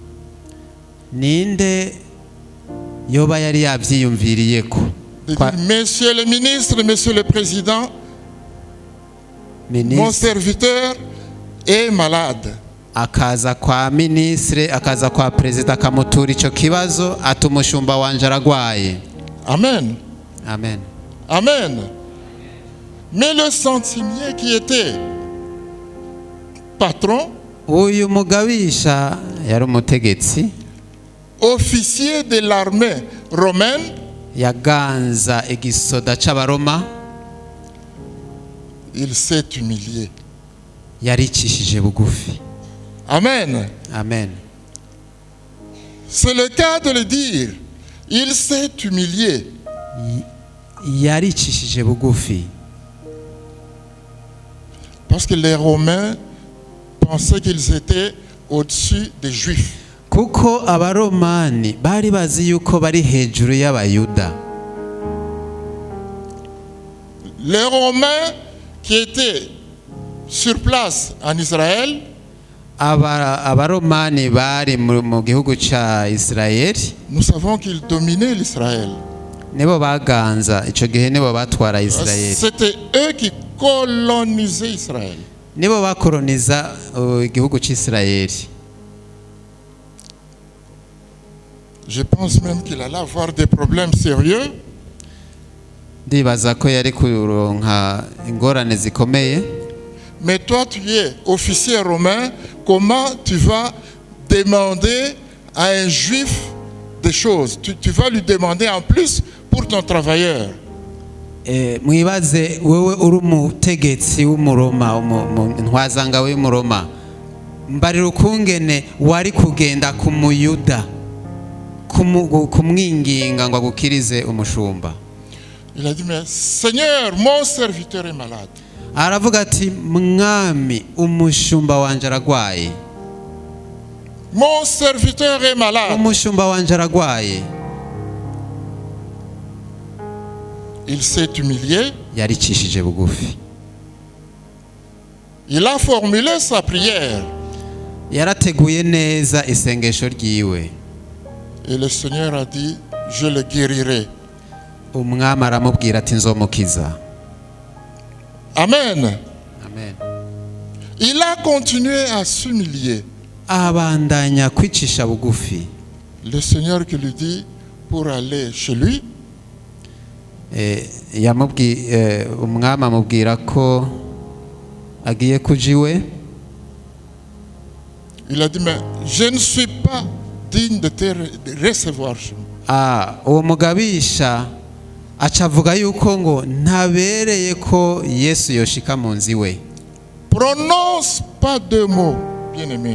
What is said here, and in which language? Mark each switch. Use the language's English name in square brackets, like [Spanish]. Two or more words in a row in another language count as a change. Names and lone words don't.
[Rundi] ninde yoba yari yavyiyumviriyeko? [French] De dire, Monsieur le ministre, Monsieur le Président, mon serviteur est malade. [Rundi] akaza kwa ministre, akaza kwa perezida, akamutura icyo kibazo, ati umushumba wanje aragwaye. Amen. Amen. Amen. [French] Mais le centenier qui était patron, [Rundi] Uyu mugabisha yari umutegetsi, [French] officier de l'armée romaine, [Rundi] yaganza igisoda c'abaroma, [French] il s'est humilié. [Rundi] yaricishije bugufi. Amen. Amen. [French] C'est le cas de le dire. Il s'est humilié. [Rundi] Yaricishije bugufi. [French] Parce que les Romains pensaient qu'ils étaient au-dessus des Juifs. [Rundi] kuko abaromani bari bazi yuko bari hejuru y'abayuda. [French] Les Romains qui étaient sur place en Israël [Rundi] abaromani bari mu gihugu ca Isirayeli, [French] nous savons qu'ils dominaient l'Israël. [Rundi] nibo baganza ico gihe, nibo batwara Isirayeli, [French] C'était eux qui colonisaient Israël. [Rundi] nibo bakoroniza igihugu c'Isirayeli. [French] Je pense même qu'il allait avoir des problèmes sérieux [Rundi] Ndibaza ko yari kuronka ingorane zikomeye. [French] Mais toi, tu es officier romain, comment tu vas demander à un juif des choses? Tu vas lui demander en plus pour ton travailleur. [Rundi] Mwibaze wewe uri umutegetsi w'umuroma, ntwazanga w'umuroma, mbarira ukungene wari kugenda ku muyuda kumwinginga ngo agukirize umushumba. [French] Il a dit, mais Seigneur, mon serviteur est malade. [Rundi] Aravuga ati, mwami umushumba wanje aragwaye. [French] Mon serviteur est malade. [Rundi] Umushumba wanje aragwaye. [French] Il s'est humilié. [Rundi] Yaricishije bugufi. [French] Il a formulé sa prière. [Rundi] Yarateguye neza isengesho ryiwe. [French] Et le Seigneur a dit, je le guérirai. [Rundi] Umwami aramubwira ati, nzomukiza. Amen. Amen. [French] Il a continué à s'humilier. [Rundi] Abandanya kwicisha bugufi. [French] Le Seigneur qui lui dit, pour aller chez lui, [Rundi] umwami amubwira ko agiye kujiwe. [French] il a dit, mais je ne suis pas digne de te recevoir. [Rundi] Uwo mugabisha acavuga yuko ngo ntabereye ko Yesu yoshika mu nzi we. [French] Prononce pas deux mots, bien-aimé.